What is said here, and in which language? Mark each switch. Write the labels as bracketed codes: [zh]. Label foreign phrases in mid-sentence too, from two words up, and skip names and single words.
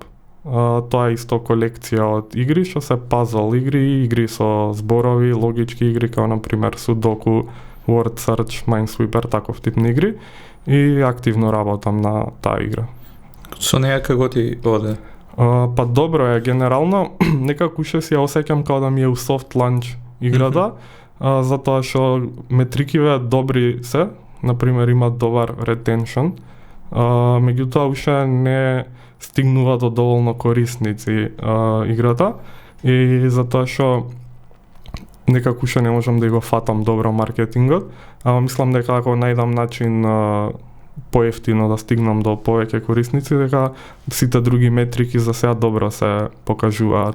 [mk] Тоа е исто колекција од игри што се пазл игри, игри со зборови, логички игри како на пример Sudoku, Word Search, Minesweeper, таков тип на игри и активно работам на таа игра. Со неја како ти оде? Па добро е генерално, некако уште си ја осеќам како да ми е у [en] soft launch [mk] играта, затоа што метрикиве добри се, на пример има добар retention, меѓутоа уште не стигнува до доволно корисници играта и затоа што некако уште не можам да го фатам добро маркетингот, ама мислам дека ако најдам начин поевтино да стигнам до повеќе корисници, дека сите други метрики за сега добро се покажуваат.